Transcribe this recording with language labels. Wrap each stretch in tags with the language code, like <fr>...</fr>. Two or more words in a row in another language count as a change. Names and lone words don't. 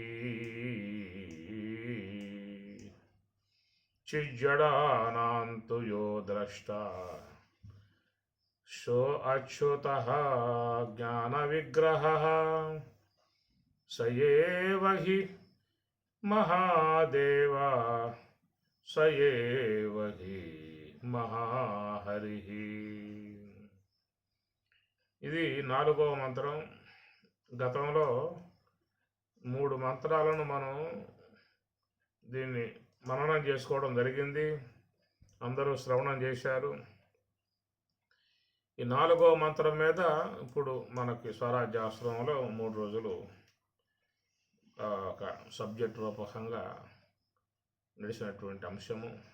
<sa>चिज्जडानां तु यो द्रष्टा सो अच्युतः ज्ञानविग्रहः स एव हि महादेव स एव हि महाहरिः।</sa> <te>ఇది 4వ మంత్రం. గతంలో 3 మంత్రాలను మనం దీన్ని మననం చేసుకోవడం జరిగింది. అందరూ శ్రవణం చేశారు. ఈ 4వ మంత్రం మీద ఇప్పుడు మనకి స్వరాజ్యాశ్రమంలో 3 రోజులు ఒక సబ్జెక్ట్ రూపకంగా నడిచినటువంటి అంశము.</te>